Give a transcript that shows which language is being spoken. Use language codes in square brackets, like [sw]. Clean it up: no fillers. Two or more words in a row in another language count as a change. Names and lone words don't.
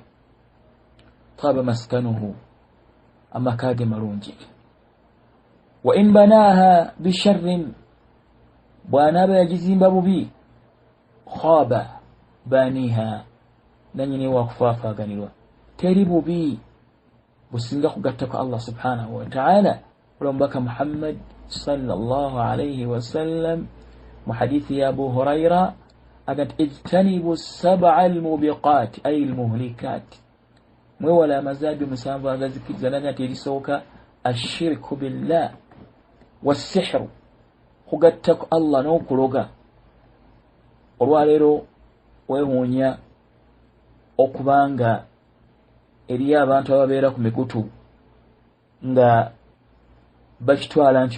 [ar] طاب مسكنه, [lg] amaka ge malungi. [ar] وإن بناها بشر, [lg] bw'anaba yagizimba bubi, [ar] خاب بانيها, [lg] nanyini wakufaafaganirwa. Teri bubi businga kugattako Allah [ar] سبحانه وتعالى. [lg] Olomubaka Muhammad [ar] صلى الله عليه وسلم [lg] mu hadithi ya Abu Huraira agati [ar] اجتنبوا السبع الموبقات أي المهلكات, [lg] mwewala amazabi musanvu agazikiriza nagati erisooka [ar] الشرك بالله والسحر, [lg] kugattako Allah n'okuloga. Olwaleero weewuunya okubanga eriyo abantu ababeera ku mikutu nga bakitwala nti